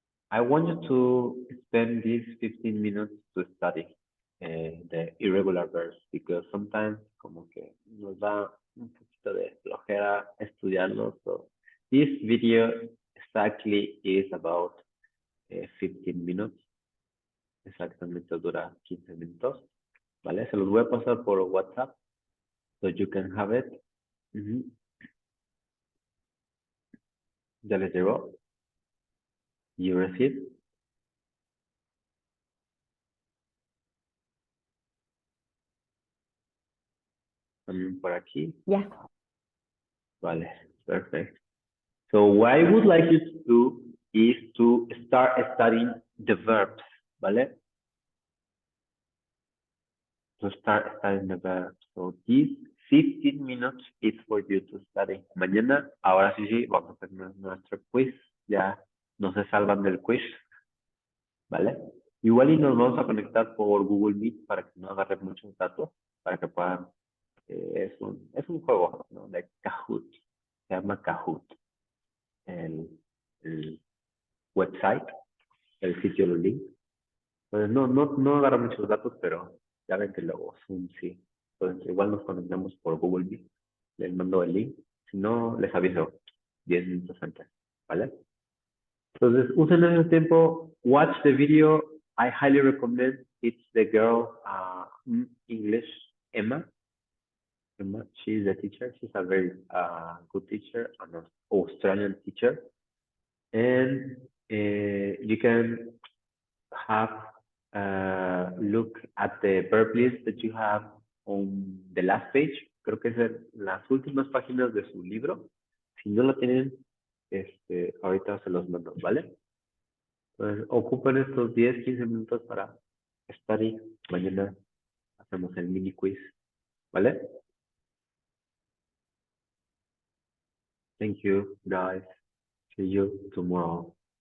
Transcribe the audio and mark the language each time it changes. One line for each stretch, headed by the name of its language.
English: I want you to spend these 15 minutes to study the irregular verbs because sometimes
Spanish: como que nos da un poquito de flojera estudiarlo.
English: So this video exactly is about 15 minutes.
Spanish: Exactamente dura 15 minutos. ¿Vale? Se los voy a pasar por WhatsApp.
English: So you can have it.
Spanish: Ya les llegó.
English: You receive.
Spanish: También por aquí.
English: Yeah.
Spanish: Vale, perfect.
English: So what I would like you to do is to start studying the verbs, ¿vale? To start studying the verbs. So this 15 minutes is for you to study.
Spanish: Mañana, ahora sí, vamos a hacer nuestro quiz. Ya no se salvan del quiz, ¿vale? Igual y nos vamos a conectar por Google Meet para que no agarre muchos datos, para que puedan, es un juego, ¿no? De Kahoot, se llama Kahoot, el website, el sitio, el link. Entonces no agarra muchos datos, pero ya ven que luego Zoom sí. Entonces igual nos conectamos por Google Meet, les mando el link, si no les aviso 10 minutos antes, ¿vale? Entonces usen ese tiempo,
English: watch the video. I highly recommend. It's the girl English, Emma. Emma, she's the teacher. She's a very good teacher, an Australian teacher. And you can have look at the verb list that you have on the last page.
Spanish: Creo que es las últimas páginas de su libro. Si no lo tienen, ahorita se los mando, ¿vale? Entonces, ocupen estos 10, 15 minutos para study. Mañana hacemos el mini quiz, ¿vale?
English: Thank you, guys. See you tomorrow.